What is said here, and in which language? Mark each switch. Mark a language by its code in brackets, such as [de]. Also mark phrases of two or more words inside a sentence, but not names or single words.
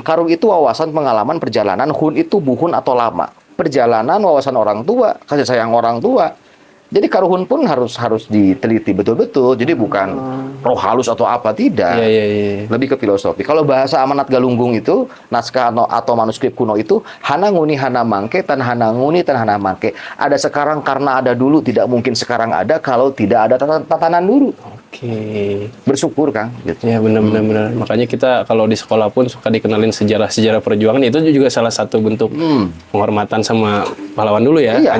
[id] Karu itu wawasan pengalaman perjalanan, hun itu buhun atau lama. Perjalanan, wawasan orang tua, kasih sayang orang tua. Jadi karuhun pun harus diteliti betul-betul. Jadi bukan roh halus atau apa, tidak. Iya, iya, iya. Lebih ke filosofi. Kalau bahasa Amanat Galunggung itu, naskah atau manuskrip kuno itu, [osn] hana nguni hana mangke, tan hana nguni tan hana mangke. [id] Ada sekarang karena ada dulu, tidak mungkin sekarang ada kalau tidak ada tatanan dulu. Bersyukur, Kang. Gitu. Ya benar-benar. Makanya kita kalau di sekolah pun suka dikenalin sejarah perjuangan, itu juga salah satu bentuk penghormatan sama pahlawan dulu ya. Iya.